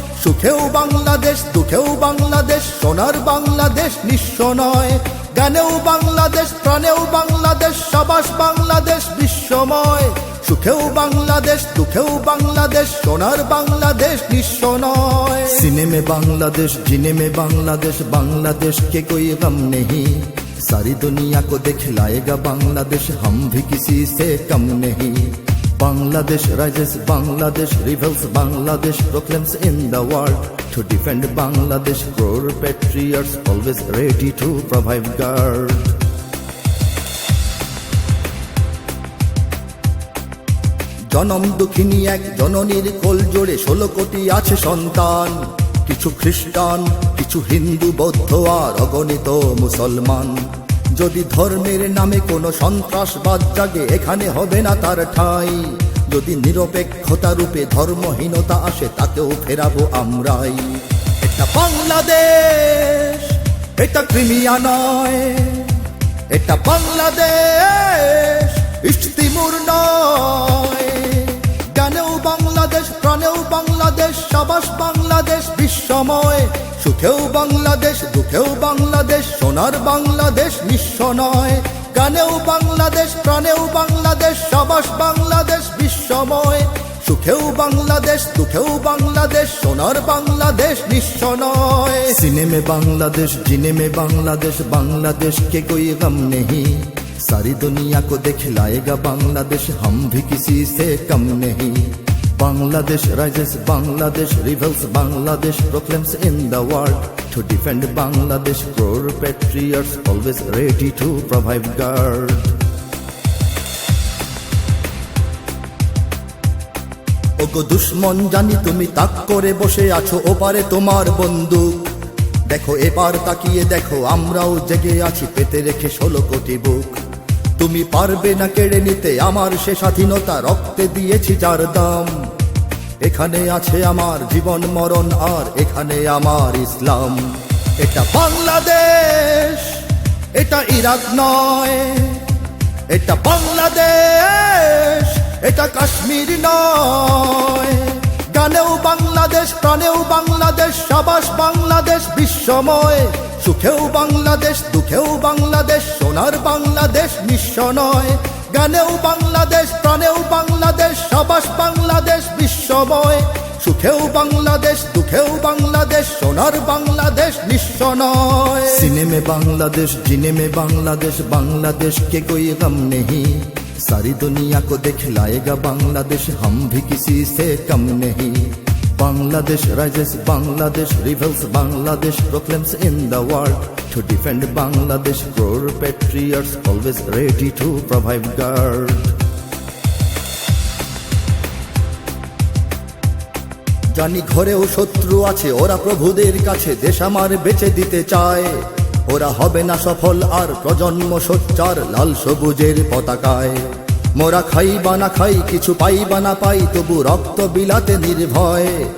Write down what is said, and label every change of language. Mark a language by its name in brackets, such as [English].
[Bangla] সুখেও বাংলাদেশ, দুঃখেও বাংলাদেশ, সোনার বাংলাদেশ নিঃস্ব নয়। গানেও বাংলাদেশ, প্রাণেও বাংলাদেশ, সাবাস বাংলাদেশ বিশ্বময়। সুখেও বাংলাদেশ, দুঃখেও বাংলাদেশ, সোনার বাংলাদেশ নিঃস্ব নয়। [Hindi] सीने में बांग्लादेश, जीने में बांग्लादेश, बांग्लादेश के कोई गम नहीं। सारी दुनिया को दिखलाएगा बांग्लादेश, हम भी किसी से कम नहीं। [English] Bangladesh rises, Bangladesh rebels, Bangladesh proclaims in the world. To defend Bangladesh, crore patriots always ready to provide guard. [Bangla] জনম দুঃখিনী এক জননীর কোল জোড়ে 16 কোটি আছে সন্তান। কিছু খ্রিস্টান, কিছু হিন্দু, বৌদ্ধ আর অগণিত মুসলমান। যদি ধর্মের নামে কোনো সন্ত্রাসবাদ জাগে, এখানে হবে না তার ঠাঁই। যদি নিরপেক্ষতা রূপে ধর্মহীনতা আসে, তাকেও ফেরাবো আমরাই। এটা বাংলাদেশ, এটা ক্রিমিয়া নয়। এটা বাংলাদেশ, ইস্ট তিমুর নয়। গানেও বাংলাদেশ, প্রাণেও বাংলাদেশ, সাবাস বাংলাদেশ বিশ্বময়। সুখেও বাংলাদেশ, দুঃখেও বাংলাদেশ, সোনার বাংলাদেশ নিঃস্ব নয়। গানেও বাংলাদেশ, প্রাণেও বাংলাদেশ, সাবাস বাংলাদেশ বিশ্বময়। সুখেও বাংলাদেশ, দুঃখেও বাংলাদেশ, সোনার বাংলাদেশ নিঃস্ব নয়। [Hindi] सीने में बांग्लादेश, जीने में बांग्लादेश, बांग्लादेश के कोई गम नहीं। सारी दुनिया को दिखलाएगा बांग्लादेश, हम भी किसी से कम नहीं। [English] Bangladesh rises, Bangladesh rebels, Bangladesh proclaims in the world. To defend Bangladesh, crore patriots always ready to provide guard. [Bangla] ওগো দুশ্মন, জানি তুমি তাক করে বসে আছো ওপারে তোমার বন্দুক। দেখো এবার তাকিয়ে দেখো, আমরাও জেগে আছি পেতে রেখে 16 কোটি বুক। তুমি পারবে না কেড়ে নিতে আমার সে স্বাধীনতা, রক্তে দিয়েছি যার দাম। এখানে আছে আমার জীবন মরণ, আর এখানে আমার ইসলাম। এটা বাংলাদেশ, এটা ইরাক নয়। এটা বাংলাদেশ, এটা কাশ্মীর নয়। গানেও বাংলাদেশ, প্রাণেও বাংলাদেশ, সাবাস বাংলাদেশ বিশ্বময়। সুখেও বাংলাদেশ, দুঃখেও বাংলাদেশ, সোনার বাংলাদেশ নিঃস্ব নয়। গানেও বাংলাদেশ, প্রাণেও বাংলাদেশ, সাবাস বাংলাদেশ বিশ্বময়। সুখেও বাংলাদেশ, দুঃখেও বাংলাদেশ, সোনার বাংলাদেশ নিঃস্ব নয়। [Hindi] सीने में बांग्लादेश, जीने में बांग्लादेश, बांग्लादेश के कोई गम नहीं। सारी दुनिया को दिखलाएगा बांग्लादेश, हम भी किसी से कम नहीं। [English] Bangladesh rises, Bangladesh rebels, Bangladesh proclaims in the world. To defend Bangladesh, crore patriots always ready to provide guard. [Bangla] জানি ঘরেও শত্রু আছে, ওরা প্রভুদের কাছে দেশ আমার বেচে দিতে চায়। ওরা হবে না সফল আর প্রজন্ম সোচ্চার লাল সবুজের পতাকায়। মোরা খাই বা না খাই, কিছু পাই বা না পাই, তবু রক্ত বিলাতে নির্ভয়।